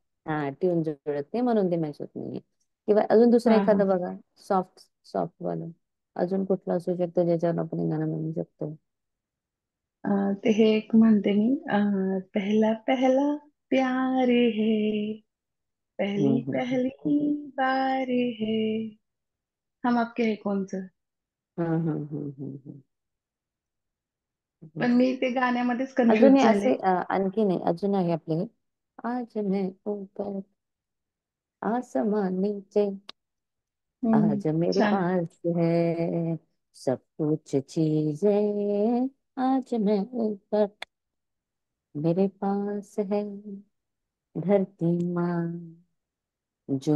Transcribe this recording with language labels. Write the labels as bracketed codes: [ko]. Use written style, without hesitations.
[mr] हा, ट्यून जुळत नाही म्हणून ते मॅच होत नाहीये. किंवा अजून दुसरं हा हा. एखादं बघा, सॉफ्ट सॉफ्ट वालं. अजून कुठलं असू शकतं ज्याच्यावर आपण हे गाणं म्हणू शकतो. ते हे एक म्हणते मी, [hi] पहला पहला प्यार है, हम्म पहली हम्म पहली बार है, हम आपके है कौन सा. हम्म हम्म हम्म हम्म हम्म हम्म. [mr] पण मी ते गाण्यामध्येच अजूनही कन्फ्युज झाले. असे आणखी नाही, अजून आहे आपले. [hi] आज मैं ऊपर आसमान नीचे, आज मेरे [mr] छान. [hi] पास है सब कुछ चीजें, आज मैं ऊपर, मेरे पास है धरती माँ, जो